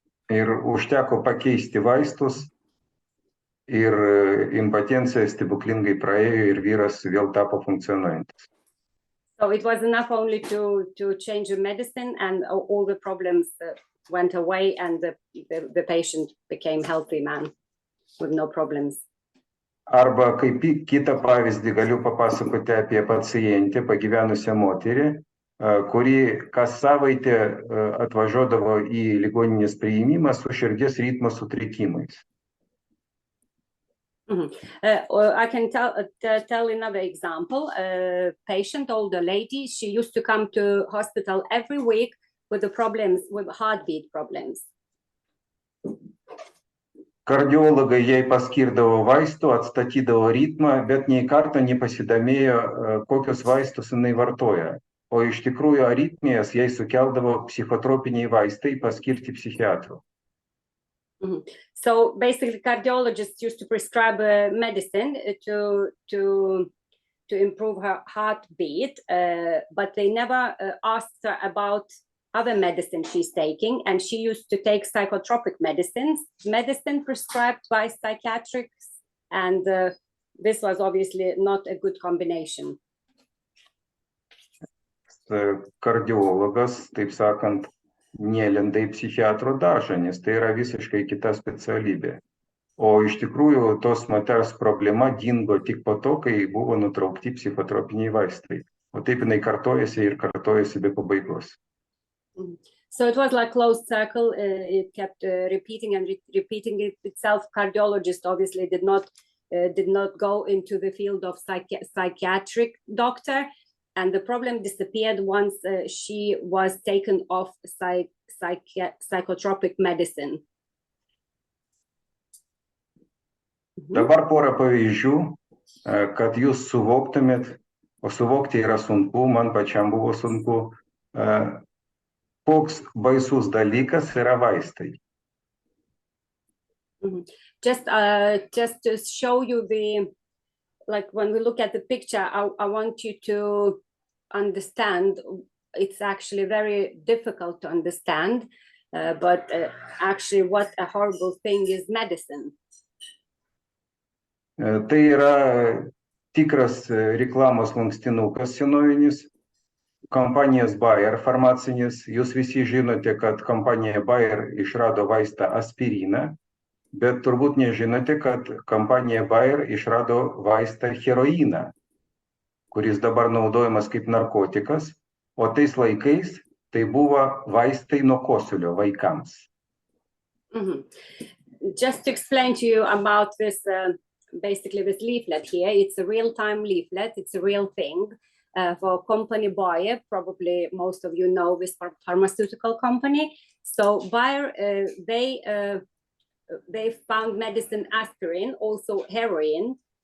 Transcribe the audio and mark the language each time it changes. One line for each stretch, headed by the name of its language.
Lithuanian: Ir užteko pakeisti vaistus, ir impotencija stebuklingai praėjo, ir vyras vėl tapo funkcionuojantis.
English: So it was enough only to change the medicine, and all the problems went away, and the patient became healthy man with no problems.
Lithuanian: Arba kaip kitą pavyzdį galiu papasakoti apie pacientę, pagyvenusią moterį, kuri kas savaitę atvažiuodavo į ligoninės priėmimą su širdies ritmo sutrikimais.
English: I can tell another example. A patient, older lady, she used to come to hospital every week with the problems, with heartbeat problems.
Lithuanian: Kardiologai jai paskirdavo vaistų, atstatydavo ritmą, bet nei karto nepasidomėjo, kokius vaistus jinai vartoja. O iš tikrųjų aritmijas jai sukeldavo psichotropiniai vaistai paskirti psichiatrų.
English: So basically, cardiologists used to prescribe medicine to improve her heartbeat, but they never asked her about other medicine she's taking, and she used to take psychotropic medicine prescribed by psychiatrists, and this was obviously not a good combination.
Lithuanian: kardiologas, taip sakant, nelenda į psichiatro daržą, nes tai yra visiškai kita specialybė. O iš tikrųjų tos moters problema dingo tik po to, kai buvo nutraukti psichotropiniai vaistai. O taip jinai kartojasi ir kartojasi be pabaigos.
English: So it was like closed circle. It kept repeating and repeating itself. Cardiologist obviously did not go into the field of psychiatric doctor, and the problem disappeared once she was taken off psychotropic medicine.
Lithuanian: Dabar porą pavyzdžių, kad jūs suvoktumėt, o suvokti yra sunku, man pačiam buvo sunku, koks baisus dalykas yra vaistai.
English: Just to show you like when we look at the picture, I want you to understand. It's actually very difficult to understand, but actually what a horrible thing is medicine.
Lithuanian: Tai yra tikras reklamos lankstinukas senovinis, kompanijos Bayer farmacinis. Jūs visi žinote, kad kompanija Bayer išrado vaistą aspiriną, bet turbūt nežinote, kad kompanija Bayer išrado vaistą heroiną, kuris dabar naudojamas kaip narkotikas, o tais laikais tai buvo vaistai nuo kosulio vaikams.
English: Just to explain to you about this, basically this leaflet here, it's a real-time leaflet, it's a real thing for company Bayer. Probably most of you know this pharmaceutical company. So Bayer, they found medicine aspirin, also heroin.